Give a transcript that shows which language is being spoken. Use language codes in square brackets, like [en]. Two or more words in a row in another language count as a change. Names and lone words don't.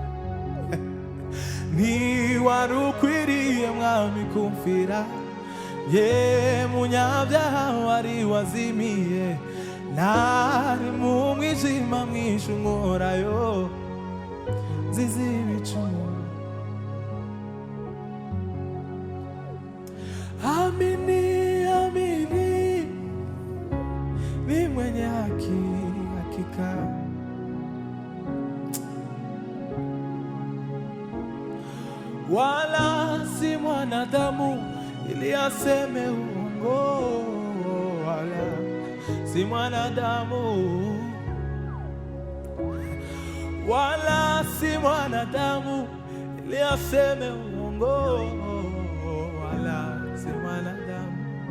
[rn] Ni wari ukwiriye mwami kumvira, je munyabyaha wari wazimiye, nari mu mwijima mwinshi unkorayo, nzizi ibicumuro. [sw] Amini, amini, ni mwenye haki, hakika. Wala si mwanadamu ili aseme uongo, wala si mwanadamu, wala si mwanadamu ili aseme uongo, wala si mwanadamu,